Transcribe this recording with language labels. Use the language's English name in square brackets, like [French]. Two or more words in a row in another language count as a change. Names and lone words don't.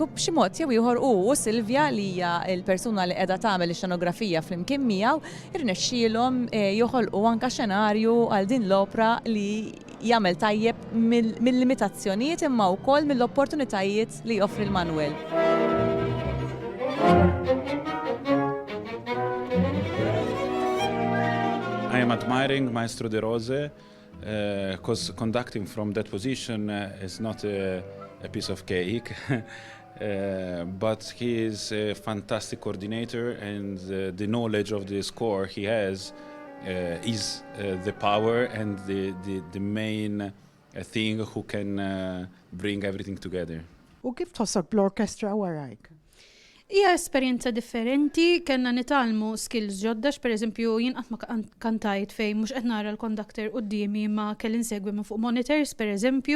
[Maltese] U b'xi mod jew ieħor u Silvja li hija l-persuna li qiegħda tagħmel ix-xenografija flimkien flimkien miegħu irnexxielhom joħolqu anke xenarju għal din l-opra li jagħmel tajjeb mill-limitazzjonijiet imma wkoll mill-opportunitajiet li joffri l-Manuel. [English] I am admiring Maestro De Rose because conducting from that position is not a piece of cake, but he is a fantastic coordinator, and the knowledge of the score he has is the power and the main thing who can bring everything together. [Maltese] U kif tħossok bl-orkestra warajk? Hija esperjenza differenti, kellna nitalmu skills ġoddax, pereżempju jien qatt ma kantajt fejn mhux qed nara l-kondakter qudiemi ma kelli nsegwi minn fuq monitors pereżempju.